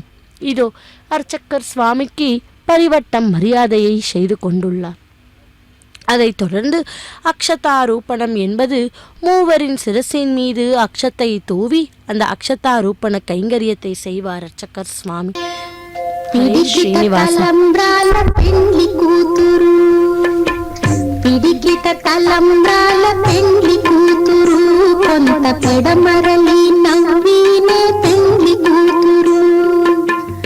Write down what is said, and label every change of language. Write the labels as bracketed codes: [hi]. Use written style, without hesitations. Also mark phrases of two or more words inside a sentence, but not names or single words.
[ta] இதோ அர்ச்சகர் சுவாமிக்கு பரிவட்டம் மரியாதையை செய்து கொண்டுள்ளார். அதைத் தொடர்ந்து அக்ஷதாரூபணம் என்பது மூவரின் சிரசின் மீது அக்ஷத்தை தூவி அந்த அக்ஷதாரூபண கைங்கரியத்தை செய்வார் அர்ச்சகர் சுவாமி. [te] తలంబ్రాల పెండ్లి కూతురు పిడికిట తలంబ్రాల పెండ్లి కూతురు కొంత పెడమరలి నవ్వినే పెండ్లి కూతురు